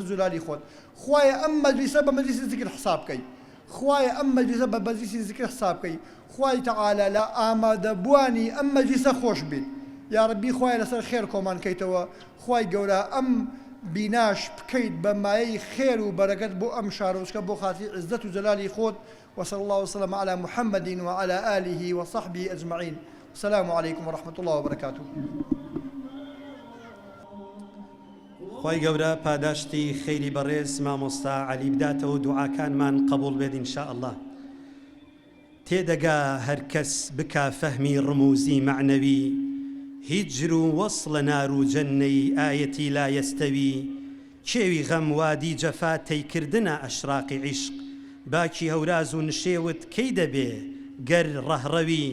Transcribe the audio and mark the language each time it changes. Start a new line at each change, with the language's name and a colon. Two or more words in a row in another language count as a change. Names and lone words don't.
Central Kurdish: جلاری خۆت خوایە ئەم مەجلیسە بە مەجلیسی ذکر حساب بکەی خوایە ئەم مەجلیسە بە مەجلیسی ذکر حساب بکەی خوای تعالی لە ئامادەبوانی ئەم مەجلیسە خۆش بیت
Arabic: یا ربی
Central Kurdish: خوایە لەسەر خێر کۆمان کەیتەوە خوای گەورە ئەم بیناش بکەیت بە مایەی خێر و بەرەکەت بۆ ئەم شارۆچکە بۆ خاتی عزت و جلالی خۆت
Arabic: وصلى الله وسلم على محمد وعلى آله وصحبه أجمعين السلام عليكم ورحمة الله وبركاته
Central Kurdish: خۆی گەورە پاداشتی خەیری بەڕێز مامۆستا عەلی بداتەوە دوعاکانمان قبول بێت
Arabic: ئینشاء الله
Central Kurdish: تێدەگا هەر کەس بکا فەهمی ڕموزی معنەوی هیجر و وەصڵە نار و جەنەی ئایەتی
Arabic: لا یەستەوی
Central Kurdish: کێوی غەم وادی جەفا تەیکردنە ئەشراقی عیشق باکی هەوراز و نشێوت کەی دەبێ گەر ڕەهڕەوی